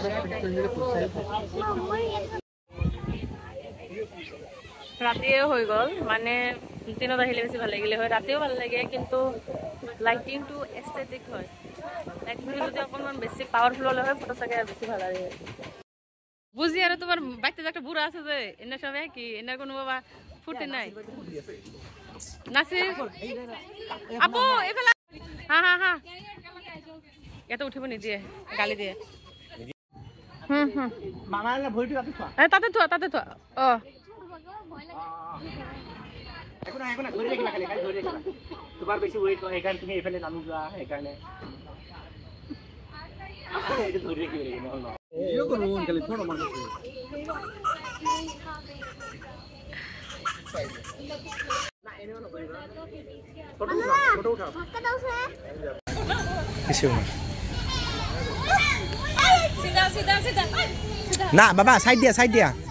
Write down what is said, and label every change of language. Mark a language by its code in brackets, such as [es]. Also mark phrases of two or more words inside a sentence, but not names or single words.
[as] ৰাতিয়ে হৈ গ'ল মানে দিনত আহিলে বেছি ভাল লাগিলে হয় ৰাতিও ভাল লাগে কিন্তু লাইটিংটো এস্থেটিক হয় লাইটিংটো যদি অকণমান বেছি পাৱাৰফুল হ'লে হয় ফটো চাগে বেছি ভাল লাগে বুঝি আৰু তোমাৰ বাইতে একটা বুঢ়া আছে যে এনে সবে কি এনে কোনো বাবা ফুটি নাই নাচি আপু এফালে হা হা হা ইয়াতে উঠিব নিদিয়ে গালি দিয়ে মামাৰ ভৰিটো তাতে থোৱা তাতে থোৱা অ একো নাই ধৰি ৰাখিবা খালি ধৰি ৰাখিবা তোমাৰ বেছি ৱেইট হয় সেইকাৰণে তুমি এইফালে নামি যোৱা সেইকাৰণে এইটো ধৰি ৰাখিব লাগিব নহ'ল ইয়ো কোনো খালি ফটো মাৰি না এনেও নকৰিবা ফটো উঠাও কিছু সিধা না বাবা সাইড দিয়া